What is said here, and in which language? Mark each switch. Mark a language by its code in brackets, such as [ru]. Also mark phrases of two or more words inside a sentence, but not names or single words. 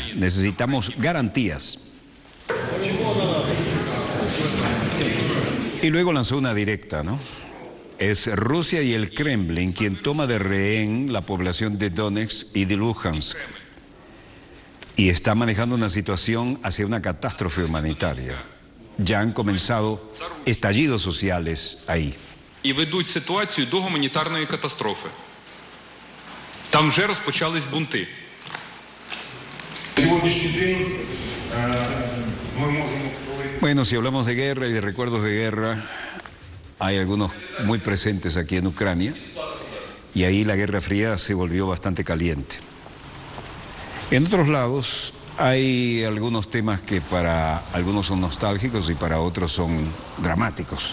[es] Necesitamos garantías. Y luego lanzó una directa, ¿no? Es Rusia y el Kremlin quien toma de rehén la población de Donetsk y de Luhansk y está manejando una situación hacia una catástrofe humanitaria. ya han comenzado estallidos sociales ahí. [uk] І ведуть ситуацію до гуманітарної катастрофи. Там вже розпочались бунти. Сьогоднішній день ми можемо говорити. [es] Bueno, si hablamos de guerra y de recuerdos de guerra, hay algunos muy presentes aquí en Ucrania, y ahí la Guerra Fría se volvió bastante caliente. En otros lados hay algunos temas que para algunos son nostálgicos y para otros son dramáticos.